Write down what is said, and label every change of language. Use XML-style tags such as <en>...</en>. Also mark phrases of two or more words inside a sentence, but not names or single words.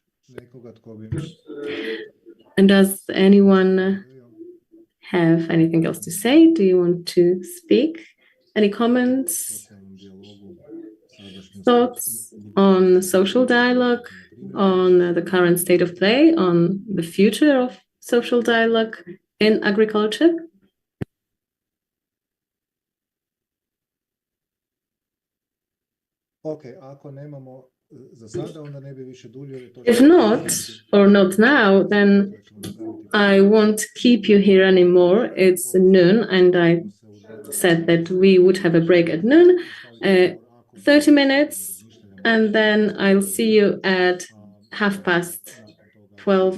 <en>And does anyone have anything else to say? Do you want to speak? Any comments, thoughts on social dialogue, on the current state of play, on the future of social dialogue in agriculture?</en> <hr>Okay, ako nemamo za sada, onda ne bi više duljio.</hr> <en>If not, or not now, then I won't keep you here anymore. It's noon, and I said that we would have a break at noon, 30 minutes, and then I'll see you at 12:30.</en>